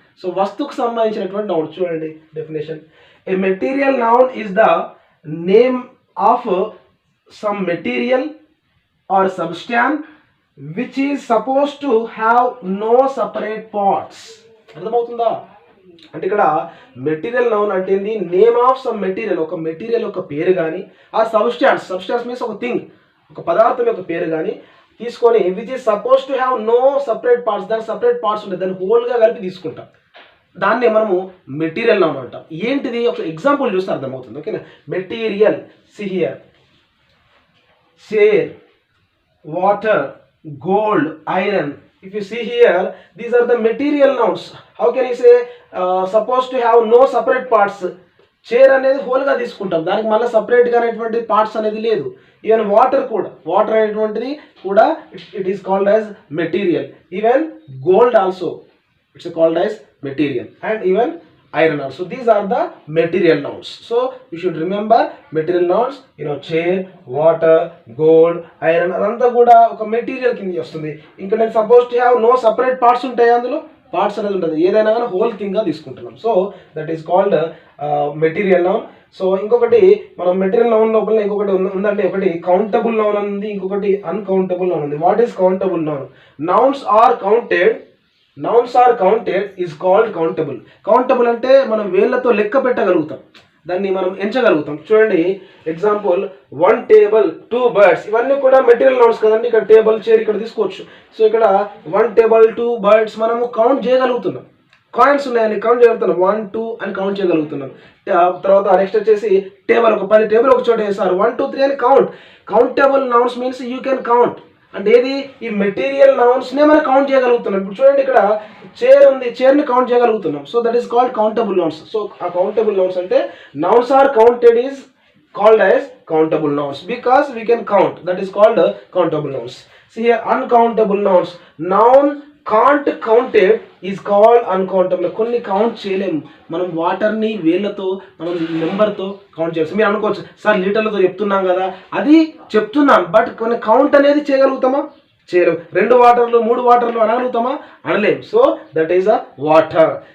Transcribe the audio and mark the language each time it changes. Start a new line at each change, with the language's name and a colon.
Telugu: So vastuku sambandhinchiనటువంటి
English: noun.
Telugu: చూడండి
English: definition: a material noun is the name of some material or substance which is supposed to have no separate parts.
Telugu: అర్థమవుతుందా? అంటే ఇక్కడ material noun అంటే ఏంది, name of some material, ఒక material యొక్క పేరు కానీ ఆ సబ్స్టాన్స్ మీన్స్ ఒక థింగ్, ఒక పదార్థం యొక్క పేరు కానీ తీసుకొని
English: which is suppose to have no separate parts,
Telugu: దానికి సపరేట్ పార్ట్స్ ఉంటాయి, దాన్ని హోల్గా కలిపి తీసుకుంటాం, దాన్ని మనము మెటీరియల్ నౌన్ అంటాం. ఏంటిది ఒక ఎగ్జాంపుల్ చూస్తే అర్థమవుతుంది. ఓకేనా, material, see here, chair, water, gold, iron.
English: If you see here, these are the material nouns. How can you say supposed to have no separate parts?
Telugu: Chair అనేది హోల్గా తీసుకుంటాం, దానికి మళ్ళీ సపరేట్గా అనేటువంటి పార్ట్స్ అనేది లేదు.
English: Even water కూడా, water అనేటువంటిది కూడా it is called as material. Even gold also it's called as material, and even iron also. These are the material nouns. So you should remember material nouns, chair, water, gold, iron
Telugu: అదంతా కూడా ఒక material కింద వస్తుంది. ఇంకా నేను suppose to have no separate parts ఉంటాయి, అందులో parts అనేది ఉంటుంది, ఏదైనా కానీ హోల్ థింగ్ గా తీసుకుంటున్నాం.
English: So that is called material noun.
Telugu: So ఇంకొకటి మనం మెటీరియల్ నౌన్ లోపల ఇంకొకటి ఉందండి, ఒకటి కౌంటబుల్ నౌన్ ఉంది, ఇంకొకటి అన్కౌంటబుల్ నౌన్ ఉంది.
English: What is countable noun? Nouns are counted, nouns are counted is called countable.
Telugu: Countable అంటే మనం వేళ్ళతో లెక్క పెట్టగలుగుతాం, దాన్ని మనం ఎంచగలుగుతాం. చూడండి ఎగ్జాంపుల్, 1 టేబుల్, 2 బర్డ్స్, ఇవన్నీ కూడా మెటీరియల్ నౌన్స్ కదండి. ఇక్కడ టేబుల్, చైర్ ఇక్కడ తీసుకోవచ్చు. సో ఇక్కడ 1 టేబుల్, 2 బర్డ్స్ మనము కౌంట్ చేయగలుగుతున్నాం. కాయిన్స్ ఉన్నాయని కౌంట్ చేయగలుగుతున్నాం, 1 2 అని కౌంట్ చేయగలుగుతున్నాం. తర్వాత నెక్స్ట్ వచ్చేసి టేబుల్, ఒక 10 టేబుల్ ఒక చోట వేసారు, 1 2 3 అని count.
English: Countable nouns means you can count.
Telugu: అంటే ఏది, ఈ మెటీరియల్ నౌన్స్నే మనం కౌంట్ చేయగలుగుతున్నాం. ఇప్పుడు చూడండి ఇక్కడ చైర్ ఉంది, చైర్ని కౌంట్ చేయగలుగుతున్నాం.
English: So that is called countable nouns. So ఆ countable nouns అంటే nouns are counted is called as countable nouns because we can count, that is called countable nouns. See here, uncountable nouns. Noun can't counted is called uncountable.
Telugu: కొన్ని count చేయలేము మనం, వాటర్ని వేళ్ళతో మనం నెంబర్తో count చేయవచ్చు. మీరు అనుకోవచ్చు సార్ లీటర్లతో చెప్తున్నాం కదా, అది చెప్తున్నాం, బట్ కొన్ని కౌంట్ అనేది చేయగలుగుతామా? చేయలేము. 2 వాటర్లు 3 వాటర్లు అనగలుగుతామా? అనలేము. So that is a water.